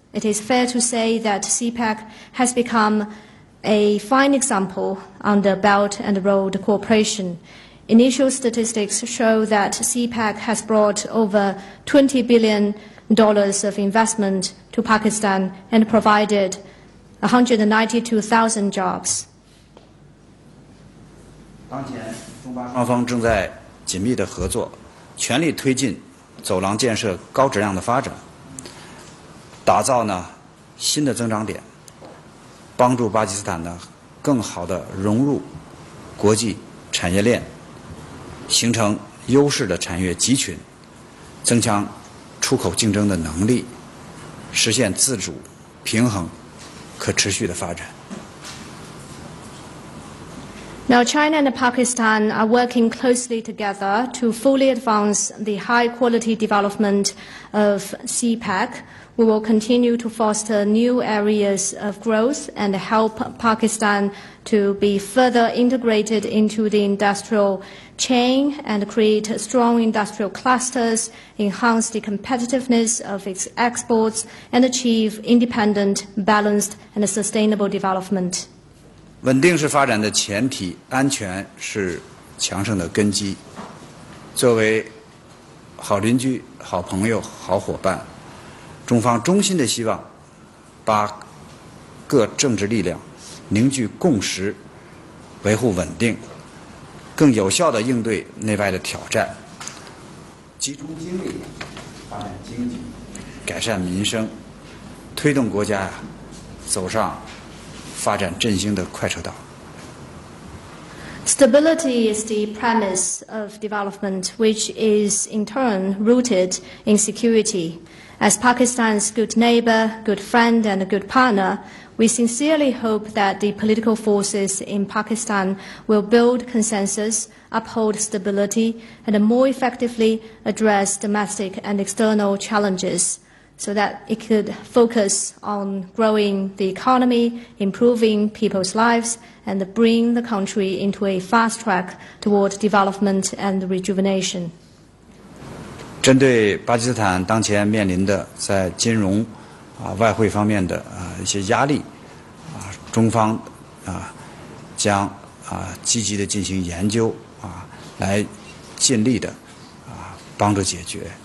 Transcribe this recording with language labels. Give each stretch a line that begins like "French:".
English: It is fair to say that CPEC has become a fine example under Belt and Road Cooperation. Initial statistics show that CPEC has brought over $20 billion of investment to Pakistan and provided 192,000 jobs.
Chinese: 当前，中巴双方正在紧密的合作，全力推进走廊建设高质量的发展，打造新的增长点，帮助巴基斯坦更好地融入国际产业链，形成优势的产业集群，增强出口竞争的能力，实现自主、平衡、可持续的发展。
English: Now, China and Pakistan are working closely together to fully advance the high-quality development of CPEC. We will continue to foster new areas of growth and help Pakistan to be further integrated into the industrial chain and create strong industrial clusters, enhance the competitiveness of its exports, and achieve independent, balanced, and sustainable development.
Chinese: 稳定是发展的前提，安全是强盛的根基。作为好邻居、好朋友、好伙伴，中方衷心的希望把各政治力量凝聚共识，维护稳定，更有效地应对内外的挑战，集中精力发展经济，改善民生，推动国家走上发展振兴的快车道。
English: Stability is the premise of development, which is in turn rooted in security. As Pakistan's good neighbor, good friend, and a good partner, we sincerely hope that the political forces in Pakistan will build consensus, uphold stability, and more effectively address domestic and external challenges, so that it could focus on growing the economy, improving people's lives, and bring the country into a fast track toward development and rejuvenation.
Chinese: 针对巴基斯坦当前面临的在金融外汇方面的一些压力中方将积极的进行研究来尽力的帮助解决。